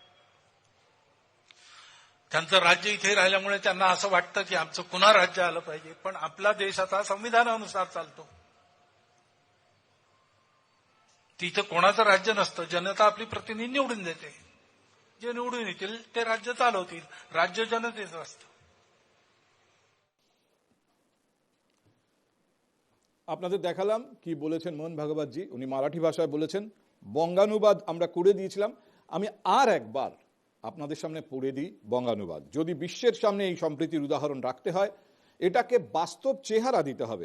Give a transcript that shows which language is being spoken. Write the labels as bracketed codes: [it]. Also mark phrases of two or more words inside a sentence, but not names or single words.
[mr] त्यांचं राज्य इथे राहिल्यामुळे त्यांना असं वाटतं की आमचं पुन्हा राज्य आलं पाहिजे, पण आपला देश आता संविधानानुसार चालतो. तिथं कोणाचं राज्य नसतं, जनता आपली प्रतिनिधी निवडून देते. जे निवडून येतील ते राज्य चालवतील. राज्य जनतेचं असतं. [bn] আপনাদের দেখালাম কি বলেছেন মোহন ভাগবতজি। উনি মারাঠি ভাষায় বলেছেন, বঙ্গানুবাদ আমরা করে দিয়েছিলাম। আমি আর একবার আপনাদের সামনে পড়ে দিই বঙ্গানুবাদ। যদি বিশ্বের সামনে এই সম্প্রীতির উদাহরণ রাখতে হয়, এটাকে বাস্তব চেহারা দিতে হবে।